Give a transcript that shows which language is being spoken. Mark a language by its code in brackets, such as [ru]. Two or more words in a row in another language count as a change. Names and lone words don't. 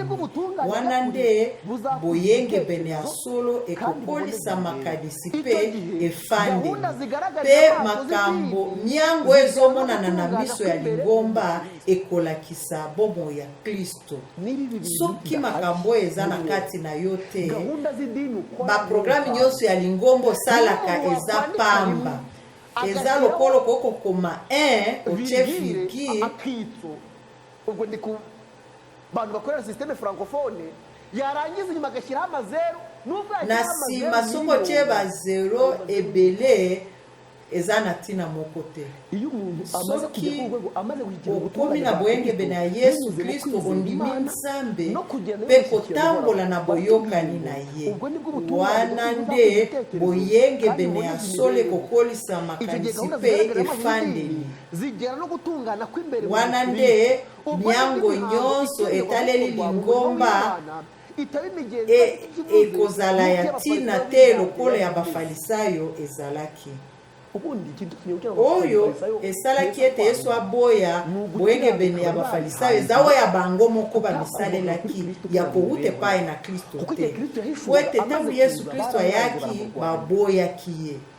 [ln] Wana nde boyenge bene ya solo ekokolisa makadisi pe efande pe makambo miango ezomonana na miso ya lingomba ekolakisa bomo ya Kristo. Soki makambo eza na kati na yo te, ba programme nyonso ya lingombo salaka eza pamba. Eza lokolo koko koma oche virgule [rw] ubwo ndi ku bantu bakorera [fr] systeme francophone [rw] yarangiza inyuma agashyiraho amazeru [ln] na nsima songo cheba zero ebele ezana tina moko te. [rw] iyo umuntu amaze kujya ku rwego amaze kugira [ln] okomi na boyenge bene ya Yesu Kristo ondimi nzambe pe kotambola na boyokani na ye wana nde boyenge bene ya sole kokolisa makanisi pe efandeli [rw] zigera no gutungana kw'imbere [ln] wana nde nyango nyonso etaleli lingomba ekozala ya tina te lokola ya bafarisayo ezalaki oyo esalaki ete Yesu aboya boyenge bene ya bafarisayo ezawa ya bango moko bamisalelaki ya kowuta epai na Kristo te po ete ntango Yesu Kristo ayaki baboyaki ye.